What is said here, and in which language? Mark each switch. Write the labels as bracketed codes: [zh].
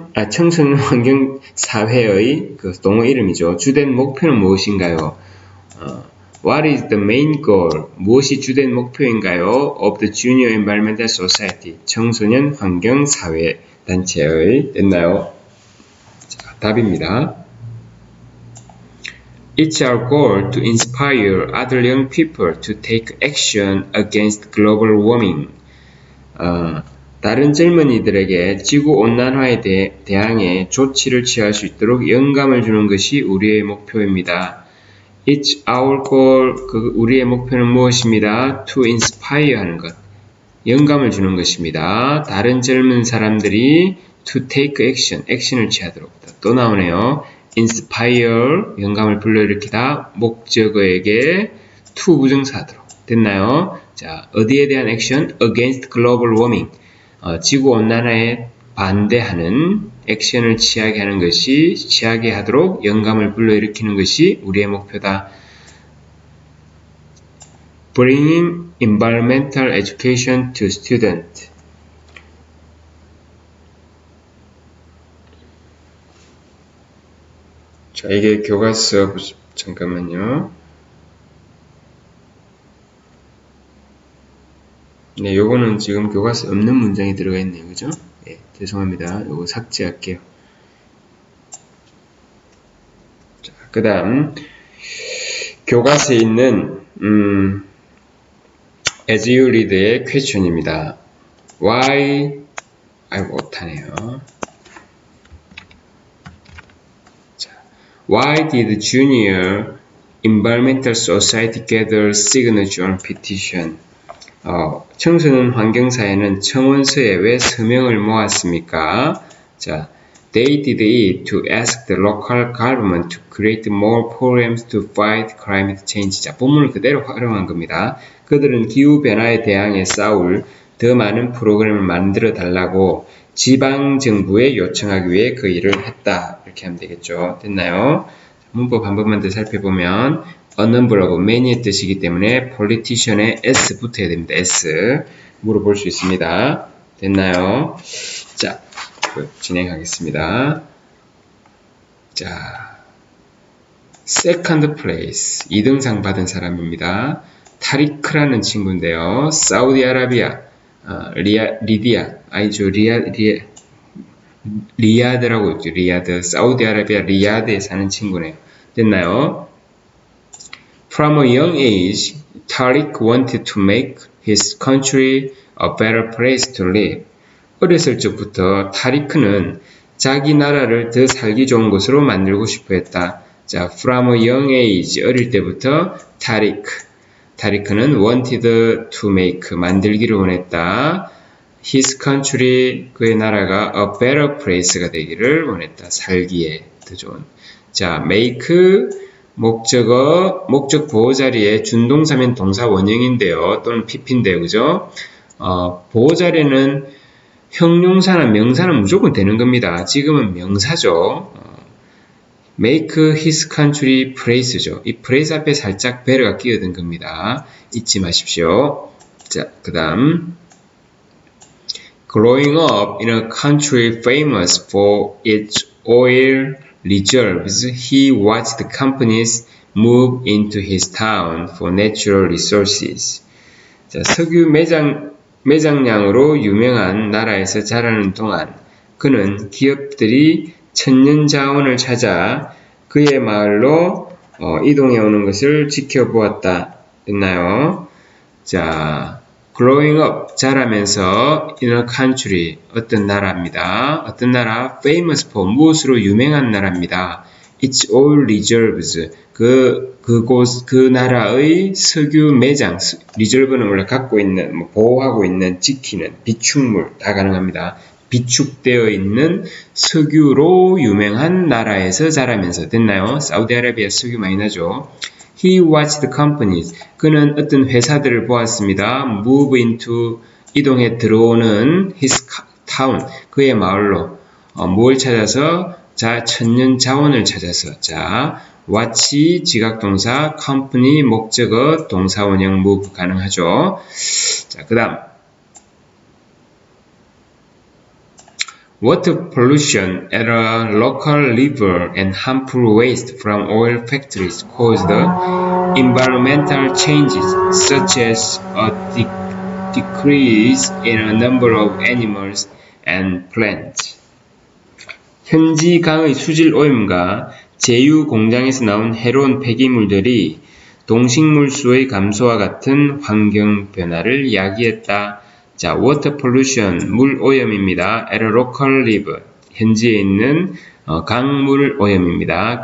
[ko] 청소년 환경사회의 그 동호 이름이죠. 주된 목표는 무엇인가요? [en] What is the main goal? [ko] 무엇이 주된 목표인가요? [en] Of the Junior Environmental Society. [ko] 청소년 환경사회 단체의. 됐나요? 자, 답입니다. [en] It's our goal to inspire other young people to take action against global warming. [ko] 다른 젊은이들에게 지구온난화에 대항해 조치를 취할 수 있도록 영감을 주는 것이 우리의 목표입니다. [en] It's our goal, [ko] 우리의 목표는 무엇입니다? [en] To inspire [ko] 하는 것, 영감을 주는 것입니다. 다른 젊은 사람들이 [en] to take action, [ko] 액션을 취하도록. 또 나오네요. inspire, 영감을 불러일으키다, 목적어에게 to 부정사하도록. 됐나요? 자, 어디에 대한 액션? [en] against global warming. [ko] 지구온난화에 반대하는 액션을 취하게 하도록 영감을 불러일으키는 것이 우리의 목표다. [en] Bringing environmental education to students. [ko] 자, 이게 교과서, 잠깐만요. 네, 요거는 지금 교과서 없는 문장이 들어가 있네요. 그죠? 네, 죄송합니다. 요거 삭제할게요. 자, 그 다음, 교과서에 있는, [en] as you read [ko] 의 question입니다. 못하네요. [en] 자, why did Junior Environmental Society gather signature on petition? [ko] 청소년 환경사회는 청원서에 왜 서명을 모았습니까? [en] 자, they did it to ask the local government to create more programs to fight climate change. [ko] 자, 본문을 그대로 활용한 겁니다. 그들은 기후변화에 대항해 싸울 더 많은 프로그램을 만들어 달라고 지방정부에 요청하기 위해 그 일을 했다. 이렇게 하면 되겠죠. 됐나요? 문법 한 번만 더 살펴보면 a number하고 many의 뜻이기 때문에 politician에 s 붙어야 됩니다. s 물어볼 수 있습니다. 됐나요? 자, 진행하겠습니다. 자, second place 2등상 받은 사람입니다. 타리크라는 친구인데요. 사우디아라비아 리디아 아니죠. 리야드라고 있죠. 리야드 사우디아라비아 리야드에 사는 친구네요. 됐나요? [en] From a young age, Tariq wanted to make his country a better place to live. [ko] 어렸을 적부터 타리크는 자기 나라를 더 살기 좋은 곳으로 만들고 싶어 했다. 자, [en] from a young age, [ko] 어릴 때부터 타리크는 [en] wanted to make, [ko] 만들기를 원했다. [en] His country, [ko] 그의 나라가 [en] a better place [ko] 가 되기를 원했다. 살기에 더 좋은. 자, make, 목적어, 목적 보호 자리에 준동사면 동사 원형인데요. 또는 PP인데요. 그죠? 보호 자리에는 형용사나 명사는 무조건 되는 겁니다. 지금은 명사죠. [en] make his country place [ko] 죠. 이 place 앞에 살짝 bear가 끼어든 겁니다. 잊지 마십시오. [en] 자, 그 다음 Growing up in a country famous for its oil reserves, he watched companies move into his town for natural resources. [ko] 자, 석유 매장량으로 유명한 나라에서 자라는 동안 그는 기업들이 천연 자원을 찾아 그의 마을로 이동해 오는 것을 지켜보았다. 됐나요? 자, [en] growing up, [ko] 자라면서 [en] in a country, [ko] 어떤 나라입니다. 어떤 나라? [en] famous for, [ko] 무엇으로 유명한 나라입니다. [en] Its oil reserves, [ko] 그 나라의 석유 매장, reserve는 원래 갖고 있는, 보호하고 있는, 지키는, 비축물, 다 가능합니다. 비축되어 있는 석유로 유명한 나라에서 자라면서. 됐나요? 사우디아라비아 석유 많이 나죠. [en] He watched companies. [ko] 그는 어떤 회사들을 보았습니다. [en] Move into, [ko] 이동해 들어오는 [en] his town, [ko] 그의 마을로. 뭘 찾아서? 자, 천연 자원을 찾아서. 자, watch, 지각동사, company, 목적어, 동사원형 move 가능하죠. 자, 그 다음. [en] Water pollution at a local river and harmful waste from oil factories caused environmental changes such as a decrease in a number of animals and plants. [ko] 현지 강의 수질 오염과 제유 공장에서 나온 해로운 폐기물들이 동식물 수의 감소와 같은 환경 변화를 야기했다. 자, [en] water pollution, [ko] 물 오염입니다. [en] at a local river, [ko] 현지에 있는 강물 오염입니다.